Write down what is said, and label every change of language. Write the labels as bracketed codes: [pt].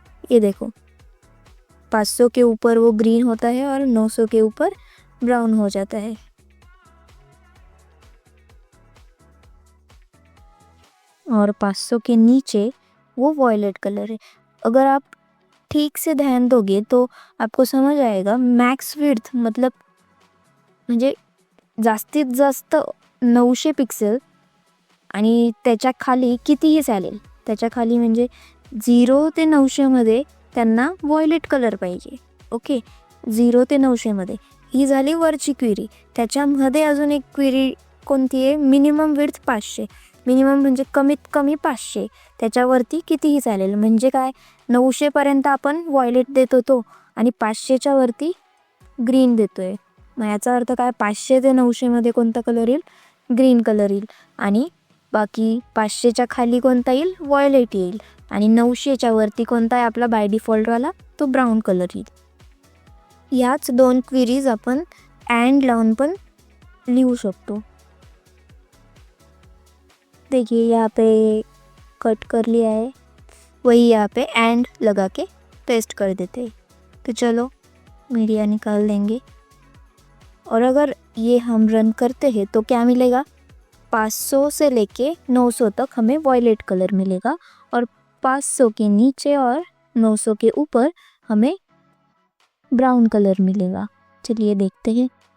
[hi] ये देखो 500 के ऊपर वो ग्रीन होता है और 900 के ऊपर ब्राउन हो जाता है। और 500 के नीचे वो वॉयलेट कलर है। अगर आप ठीक से ध्यान दोगे तो आपको समझ आएगा मैक्स विड्थ मतलब [mr] म्हणजे जास्तीत जास्त 900 पिक्सेल आणि त्याच्या खाली कितीही चालेल, त्याच्या खाली म्हणजे 0 ते 900 मध्ये त्यांना वॉयलेट कलर पाहिजे। ओके, 0 ते 900 मध्ये ही झाली वरची क्वेरी। त्याच्यामध्ये अजून एक क्वेरी कोणती आहे, मिनिमम विड्थ 500, मिनिमम म्हणजे कमीत कमी 500, त्याच्यावरती कितीही चालेल, म्हणजे काय 900 पर्यंत आपण वॉयलेट देत होतो आणि 500च्या वरती ग्रीन देतोय। मग याचा अर्थ काय, 500 ते 900 मध्ये कोणता कलर येईल, ग्रीन कलर येईल, आणि बाकी 500च्या खाली कोणता येईल, वॉयलेट येईल, आणि 900च्या वरती कोणता आहे आपला बाय डिफॉल्टवाला, तो ब्राउन कलर येईल। याच दोन क्वेरीज आपण एंड लावून पण लिहू शकतो। [hi] देखिए यहाँ पे कट कर लिया है, वही यहाँ पे एंड लगा के पेस्ट कर देते हैं। तो चलो मीडिया निकाल देंगे, और अगर ये हम रन करते हैं तो क्या मिलेगा, 500 से लेके 900 तक हमें वॉयलेट कलर मिलेगा, और 500 के नीचे और 900 के ऊपर हमें ब्राउन कलर मिलेगा। चलिए देखते हैं।